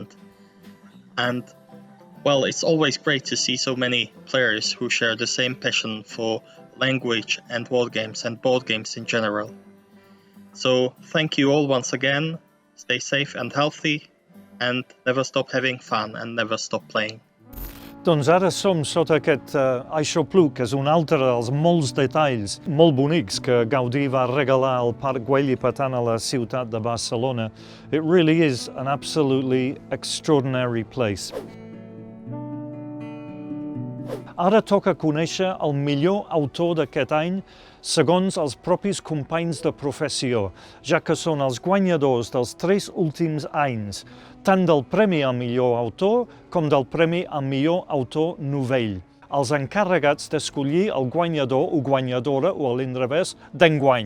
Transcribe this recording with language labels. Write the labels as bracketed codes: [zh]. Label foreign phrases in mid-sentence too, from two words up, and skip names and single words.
[en] And well, it's always great to see so many players who share the same passion for language and board games in general. So thank you all once again, stay safe and healthy, and never stop having fun and never stop playing. [ca] Doncs ara som sota aquest aixopluc, que és un altre dels molts detalls molt bonics que Gaudí va regalar al Parc Güell i per tant a la ciutat de Barcelona. [en] It really is an absolutely extraordinary place. [ca] Ara toca conèixer el millor autor d'aquest any segons els propis companys de professió, ja que són els guanyadors dels 3 últims anys, tant del Premi al millor autor com del Premi al millor autor novell, els encarregats d'escollir el guanyador o guanyadora, o a l'inrevés, d'enguany.